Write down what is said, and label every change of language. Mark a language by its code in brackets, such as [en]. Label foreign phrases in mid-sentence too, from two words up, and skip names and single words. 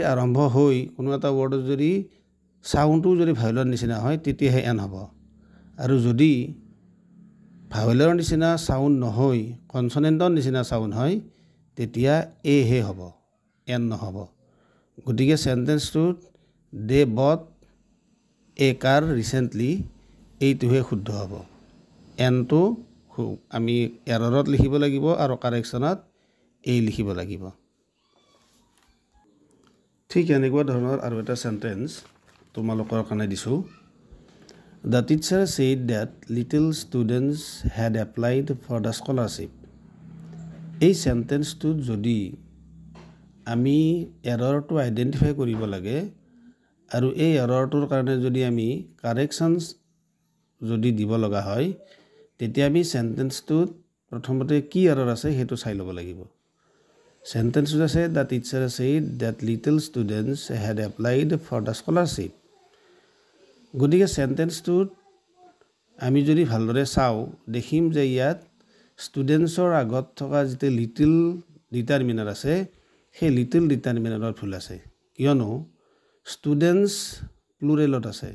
[as] আৰম্ভ হৈ কোনো এটা ৱৰ্ডত যদি সাউণ্ডটো যদি ভাৱেলৰ নিচিনা হয় তেতিয়াহে এন হ'ব আৰু যদি ভাৱেলৰ নিচিনা সাউণ্ড নহয় কনসনেন্টৰ নিচিনা সাউণ্ড হয় তেতিয়া এ হে হ'ব এন নহ'ব গতিকে সেন্টেন্সটোত [en] they bought a car recently [as] এইটোহে শুদ্ধ হ'ব এনটো আমি এৰৰত লিখিব লাগিব আৰু কাৰেকশ্যনত এই লিখিব লাগিব ঠিক এনেকুৱা ধৰণৰ আৰু এটা সেন্টেন্স তোমালোকৰ কাৰণে দিছোঁ [en] The teacher said that little students had applied for the scholarship [as] এই সেন্টেন্সটোত যদি আমি এৰৰটো আইডেন্টিফাই কৰিব লাগে আৰু এই এৰৰটোৰ কাৰণে যদি আমি কাৰেকশ্যনছ যদি দিব লগা হয় তেতিয়া আমি সেন্টেন্সটোত প্ৰথমতে কি এৰৰ আছে সেইটো চাই ল'ব লাগিব সেন্টেন্সটোত আছে [en] the teacher said that little students had applied for the scholarship [as] গতিকে সেন্টেন্সটোত আমি যদি ভালদৰে চাওঁ দেখিম যে ইয়াত ষ্টুডেণ্টছৰ আগত থকা যিটো [en] little determiner [as] আছে সেই [en] little determiner [as] ভুল আছে কিয়নো ষ্টুডেণ্টছ প্লুৰেলত আছে